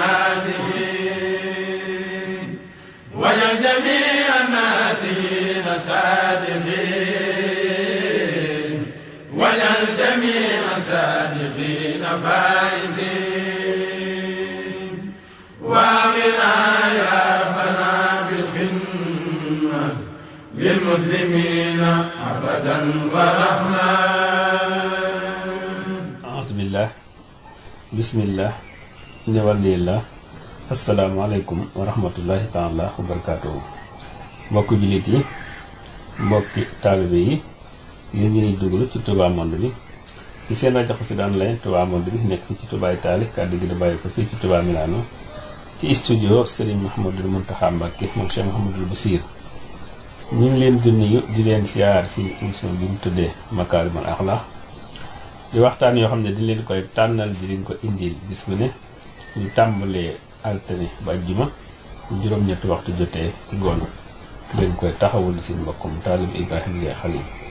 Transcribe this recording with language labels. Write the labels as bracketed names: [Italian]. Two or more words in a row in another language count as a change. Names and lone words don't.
[Arabic] ناسين وجعل جميع الناسين صادقين وجعل جميع الصادقين فائزين وآمنا يا ربنا بالخدمة للمسلمين أبدا ورحمة. أعوذ بالله بسم الله إن ولي الله السلام عليكم ورحمة الله تعالى وبركاته. [Wolof] mbokki jullit yi mbokki taalibe yi yéen ñi ñuy déglu ci Touba Monde bi ci seen rajo Xassida Online Touba Monde bi nekk fii ci Touba Italie kàddu gi di bàyyi ko fii ci Touba Milano ci studio Serigne Mouhamadou Mountakha Mbacké moom Cheikh Mouhamadou Bassir ñu ngi leen di nuyu di leen siyaar si émission bi mu tuddee Makarimal Akhlaq di waxtaan yoo xam ne di leen koy tànnal di leen ko indil bis bu ne ñu tàmbalee altine ba àjjuma juróom-ñetti waxtu jotee ci ngoon di leen koy taxawul si mbokkum taalibe Ibrahima Ndiaye Khalil